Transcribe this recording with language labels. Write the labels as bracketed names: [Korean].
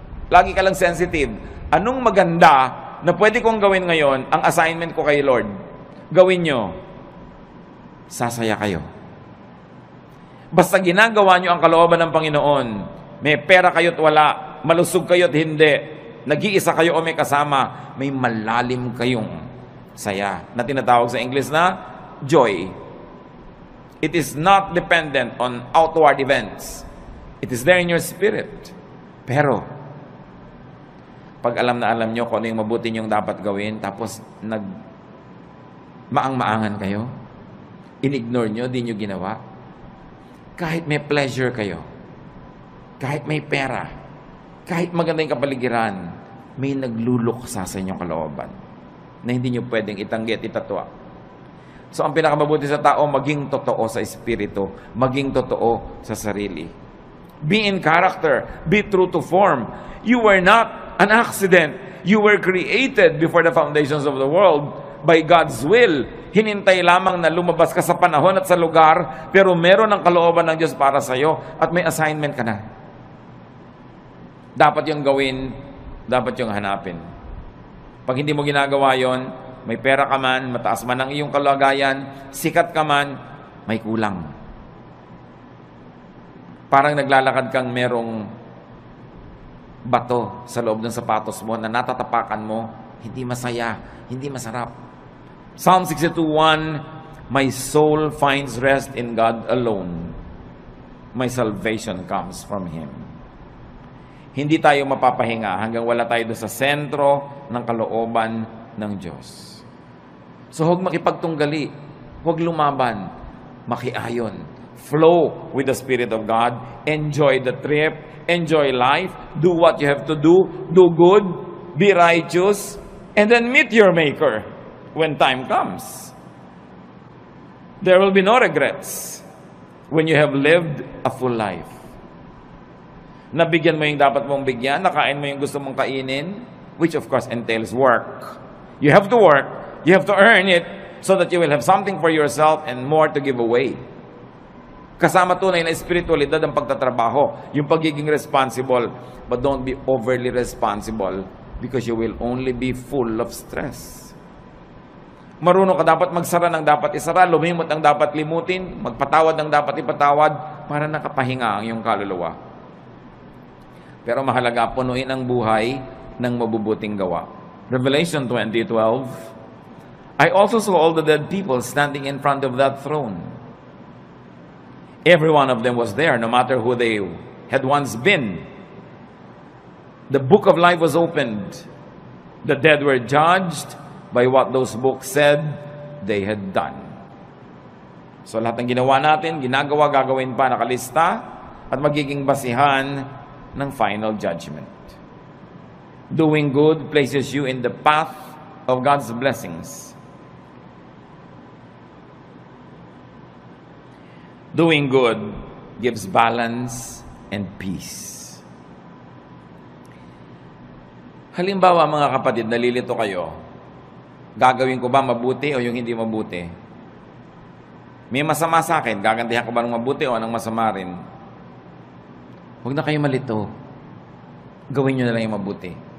[Filipino] Lagi ka lang sensitive. Anong maganda na pwede kong gawin ngayon, ang assignment ko kay Lord? Gawin nyo. Sasaya kayo. Basta ginagawa nyo ang kalooban ng Panginoon, may pera kayo't wala, malusog kayo't hindi, nag-iisa kayo o may kasama, may malalim kayong saya na tinatawag sa English na joy. [English] It is not dependent on outward events. It is there in your spirit. [Filipino] Pero, pag alam na alam nyo kung ano yung mabuti nyong dapat gawin, tapos maang-maangan kayo, in-ignore nyo, di nyo ginawa. Kahit may pleasure kayo, kahit may pera, kahit maganda yung kapaligiran, may nagluluksa sa inyong kalooban na hindi nyo pwedeng itanggi at itatwa. So, ang pinakamabuti sa tao, maging totoo sa espiritu, maging totoo sa sarili. [English] Be in character, be true to form. You were not an accident. You were created before the foundations of the world by God's will. [Filipino] Hinintay lamang na lumabas ka sa panahon at sa lugar, pero meron ang kalooban ng Diyos para sa iyo at may assignment ka na. Dapat yung gawin, dapat yung hanapin. Pag hindi mo ginagawa yon, may pera ka man, mataas man ang iyong kalagayan, sikat ka man, may kulang. Parang naglalakad kang merong bato sa loob ng sapatos mo na natatapakan mo, hindi masaya, hindi masarap. [English] Psalm 62:1, my soul finds rest in God alone. My salvation comes from Him. [Filipino] Hindi tayo mapapahinga hanggang wala tayo doon sa sentro ng kalooban ng Diyos. So huwag makipagtunggali, huwag lumaban, makiayon. [English] Flow with the Spirit of God, enjoy the trip, enjoy life, do what you have to do good, be righteous, and then meet your Maker when time comes. There will be no regrets when you have lived a full life. [Filipino] Nabigyan mo yung dapat mong bigyan, nakain mo yung gusto mong kainin, [English] which of course entails work. You have to work, you have to earn it, so that you will have something for yourself and more to give away. [Filipino] Kasama tunay na espiritualidad ang pagtatrabaho, yung pagiging responsible, [English] but don't be overly responsible because you will only be full of stress. [Filipino] Marunong ka dapat magsara ng dapat isara, lumimot ang dapat limutin, magpatawad ng dapat ipatawad, para nakapahinga ang iyong kaluluwa. Pero mahalaga, punuin ang buhay ng mabubuting gawa. [English] Revelation 20:12, I also saw all the dead people standing in front of that throne. Every one of them was there, no matter who they had once been. The book of life was opened. The dead were judged by what those books said they had done. [Filipino] So lahat ng ginawa natin, ginagawa, gagawin pa, nakalista, at magiging basihan ng final judgment. [English] Doing good places you in the path of God's blessings. Doing good gives balance and peace. [Filipino] Halimbawa, mga kapatid, nalilito kayo, gagawin ko ba mabuti o yung hindi mabuti? May masama sa akin, gagantihan ko ba ng mabuti o ng masama rin? Huwag na kayo malito. Gawin nyo na lang yung mabuti.